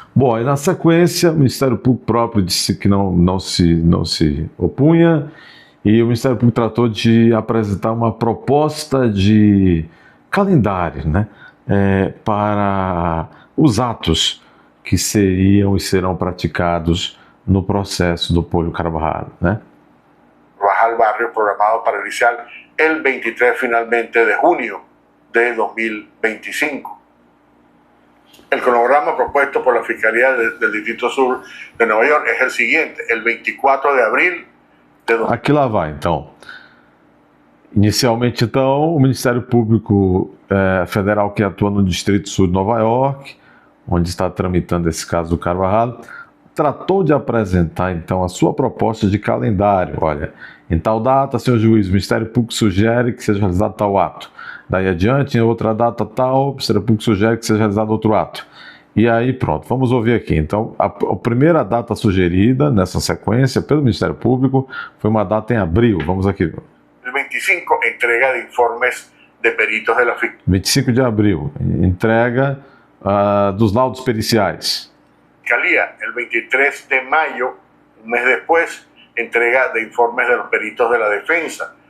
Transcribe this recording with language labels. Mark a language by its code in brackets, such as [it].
[pt] Bom, e na sequência, o Ministério Público próprio disse que não se opunha, e o Ministério Público tratou de apresentar uma proposta de calendário, né, para os atos que seriam e serão praticados no processo do Pollo Carvajal, né? [es] Carvajal Barrio programado para iniciar el 23 finalmente de junio de 2025. El cronograma propuesto por la Fiscalía del Distrito Sur de Nueva York es el siguiente: el 24 de abril de... [pt] Aqui lá vai, então. Inicialmente, então, o Ministério Público Federal que atua no Distrito Sul de Nova York, onde está tramitando esse caso do Carvajal, tratou de apresentar, então, a sua proposta de calendário. Olha, em tal data, senhor juiz, o Ministério Público sugere que seja realizado tal ato. Daí adiante, em outra data tal, o Ministério Público sugere que seja realizado outro ato. E aí, pronto, vamos ouvir aqui. Então, a primeira data sugerida nessa sequência pelo Ministério Público foi uma data em abril. Vamos aqui. [es] 25, entrega de informes de peritos de la Fiscalía. [pt] 25 de abril, entrega dos laudos periciais. [es] El 23 de mayo, un mes después, entrega de informes de los peritos de la defensa.